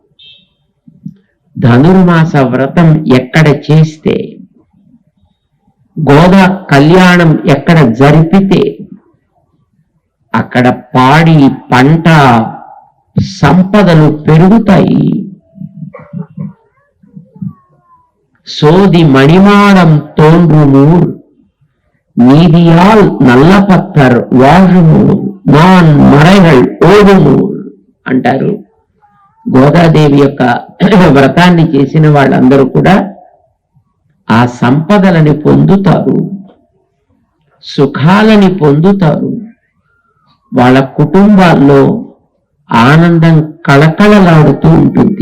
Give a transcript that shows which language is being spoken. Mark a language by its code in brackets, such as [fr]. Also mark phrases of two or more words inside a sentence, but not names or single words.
[te] ధనుర్మాస వ్రతం ఎక్కడ చేస్తే, గోదా కళ్యాణం ఎక్కడ జరిపితే అక్కడ పాడి పంట సంపదలు పెరుగుతాయి. [ta] சோதி மணிமாடம் தோன்றுமூர் நீதியால் நல்ல பத்தர் வாழுமூர் நான் மறைகள் ఓడుమూర్ అంటారు. [te] గోదాదేవి యొక్క వ్రతాన్ని చేసిన వాళ్ళందరూ కూడా ఆ సంపదలని పొందుతారు, సుఖాలని పొందుతారు. వాళ్ళ కుటుంబాల్లో ఆనందం కళకళలాడుతూ ఉంటుంది.